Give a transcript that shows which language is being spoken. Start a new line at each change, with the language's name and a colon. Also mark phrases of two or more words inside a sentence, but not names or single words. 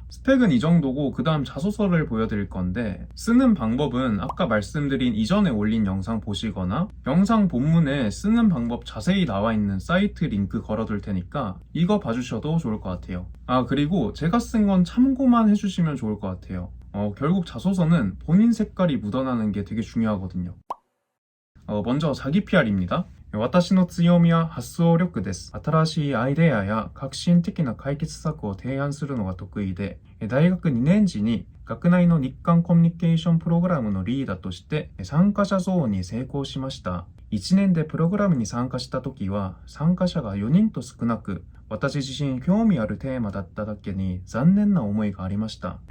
Korean: 스펙은 이 정도고 그 다음 자소서를 보여드릴 건데 쓰는 방법은 아까 말씀드린 이전에 올린 영상 보시거나 영상 본문에 쓰는 방법 자세히 나와 있는 사이트 링크 걸어둘 테니까 이거 봐주셔도 좋을 것 같아요. 그리고 제가 쓴 건 참고만 해주시면 좋을 것 같아요. 결국 자소서는 본인 색깔이 묻어나는 게 되게 중요하거든요. 먼저 자기 PR입니다.
Japanese: 私の強みは発想力です。新しいアイデアや革新的な解決策を提案するのが得意で、大学2年時に学内の日韓コミュニケーションプログラムのリーダーとして参加者ゾーンに成功しました。1年でプログラムに参加した時は参加者が4人と少なく、私自身興味あるテーマだっただけに残念な思いがありました。